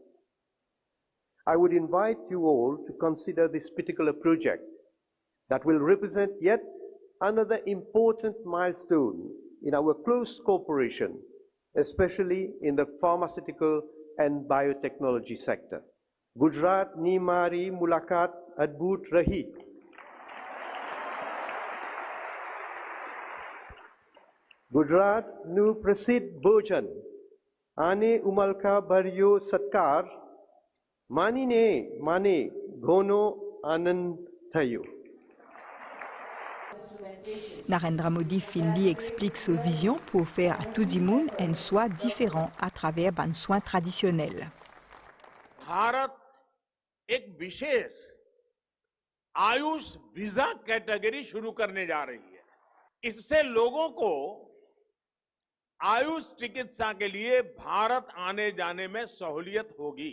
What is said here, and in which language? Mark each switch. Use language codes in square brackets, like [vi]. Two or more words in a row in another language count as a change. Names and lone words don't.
[en] I would invite you all to consider this particular project that will represent yet another important milestone in our close cooperation, especially in the pharmaceutical and biotechnology sector. [gu] ગુજરાત ની મારી મુલાકાત અદ્ભુત રહી. ગુજરાત નું પ્રસિદ્ધ ભોજન અને ઉમળકા ભર્યો સત્કાર માણીને મને ઘણો આનંદ થયો. [fr] Narendra Modi Finli explique sa vision pour faire à tout le monde un soin différent à travers un soin traditionnel. [hi] भारत एक विशेष आयुष वीजा कैटेगरी शुरू करने जा रही है। इससे लोगों को आयुष चिकित्सा के लिए भारत आने जाने में सहूलियत होगी।